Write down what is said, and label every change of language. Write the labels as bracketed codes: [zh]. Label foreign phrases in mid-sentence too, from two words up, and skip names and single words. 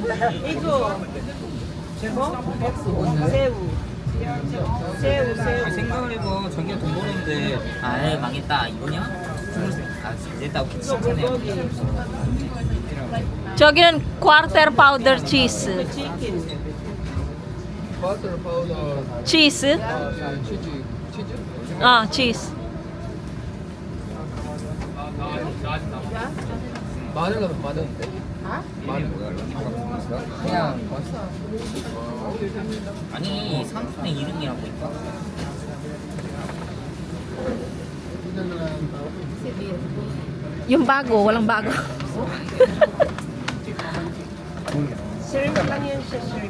[ko] 이거. 뭐? 새우. 생각을 해봐. 자기가 돈 버는데 아예 망했다 이거냐? 아 이랬다고 괜찮네. 저기는 [en] quarter powder cheese. [ko] 버터 파우더. Cheese? 치즈. Ah, cheese. 마늘 넣으면 맞았는데. 마늘. 그냥 맛있어. 아니 상품의 이름이라고 있다. [tl] Yung bago, walang bago. Shrimp lang yun siya, shrimp.